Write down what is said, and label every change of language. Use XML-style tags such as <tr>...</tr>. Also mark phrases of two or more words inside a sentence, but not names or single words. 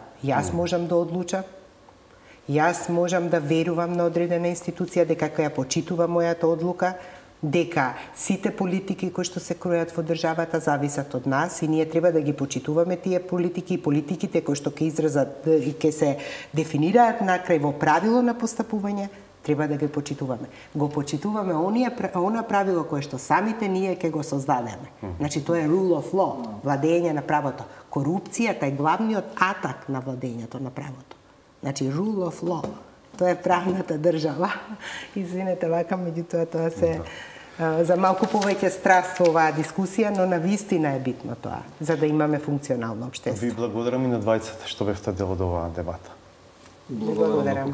<mk>јас можам да одлучам, јас можам да верувам на одредена институција, дека ја почитува мојата одлука, дека сите политики кои што се кројат во државата зависат од нас и ние треба да ги почитуваме тие политики и политиките кои што ќе изразат и ќе се дефинираат накрај во правило на постапување, Треба да ги почитуваме. Го почитуваме она правило кое што самите ние ќе го создадеме. Значи тоа е</mk> <en>rule of law,</en> <mk>владење на правото. Корупцијата е главниот атак на владењето на правото. Значи</mk> <en>rule of law.</en> <mk>Тоа е правната држава. Извинете, вака, меѓутоа тоа се за малку повеќе страст оваа дискусија, но навистина е битно тоа, за да имаме функционално општество. Ви благодарам и на двајцата што бевте дел од оваа дебата. Благодарам.</mk>